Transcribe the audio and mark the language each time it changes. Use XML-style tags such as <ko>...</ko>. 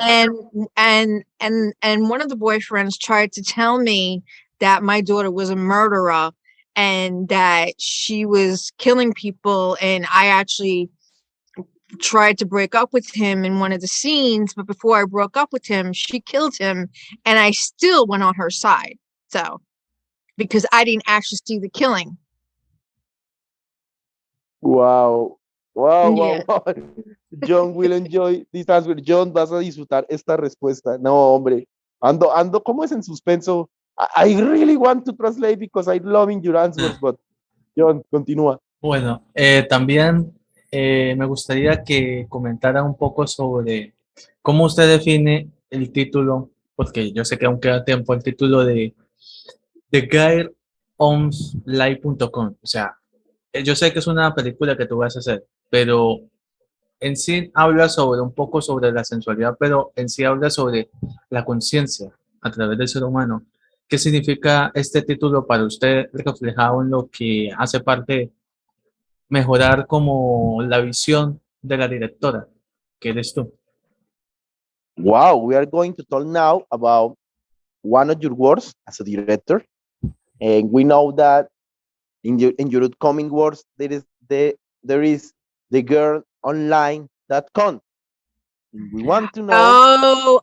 <en>And one of the boyfriends tried to tell me that my daughter was a murderer and that she was killing people, and I actually tried to break up with him in one of the scenes, but before I broke up with him, she killed him, and I still went on her side. So, because I didn't actually see the killing. Wow. Wow, wow, Yeah. wow. Jhon will enjoy this answer.</en> <es>Jhon, vas a disfrutar esta respuesta. No, hombre. Ando, ¿cómo es en suspenso?</es> <en>I really want to translate because I'm loving your answers, but Jhon, continúa.</en> <es>Bueno, también me gustaría que comentara un poco sobre cómo usted define el título, porque yo sé que aún queda tiempo, el título de guideonslive.com. O sea, yo sé que es una película que tú vas a hacer, pero en sí habla sobre un poco sobre la sensualidad, pero en sí habla sobre la conciencia a través del ser humano. ¿Qué significa este título para usted reflejado en lo que hace parte mejorar como la visión de la directora, que eres tú?</es> <en>Wow, we are going to talk now about one of your works as a director. And we know that in your upcoming works, there is the girl online.com. We want to know.</en>